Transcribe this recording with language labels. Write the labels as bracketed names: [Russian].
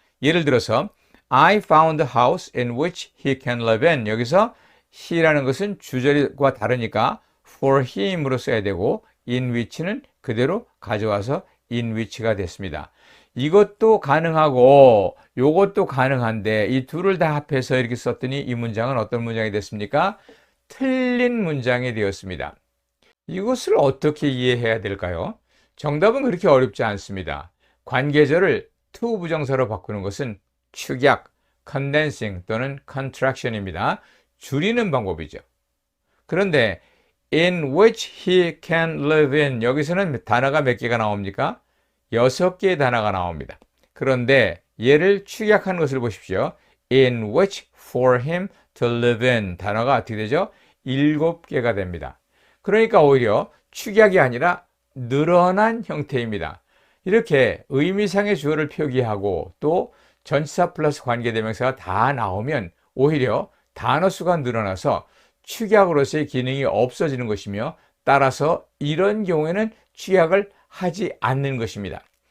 [Korean] 예를 들어서 [English] I found a house in which he can live in [Korean] 여기서 he라는 것은 주절과 다르니까 for him으로 써야 되고 in which는 그대로 가져와서 in which가 됐습니다. 이것도 가능하고 이것도 가능한데 이 둘을 다 합해서 이렇게 썼더니 이 문장은 어떤 문장이 됐습니까? 틀린 문장이 되었습니다. 이것을 어떻게 이해해야 될까요? 정답은 그렇게 어렵지 않습니다. 관계절을 to 부정사로 바꾸는 것은 축약, condensing 또는 contraction입니다. 줄이는 방법이죠. 그런데 [English] in which he can live in [Korean] 여기서는 단어가 몇 개가 나옵니까? 6개의 단어가 나옵니다. 그런데 얘를 축약하는 것을 보십시오. [English] in which for him to live in [Korean] 단어가 어떻게 되죠? 7개가 됩니다. 그러니까 오히려 축약이 아니라 늘어난 형태입니다. 이렇게 의미상의 주어를 표기하고 또 전치사 플러스 관계대명사가 다 나오면 오히려 단어 수가 늘어나서 축약으로서의 기능이 없어지는 것이며 따라서 이런 경우에는 축약을 하지 않는 것입니다.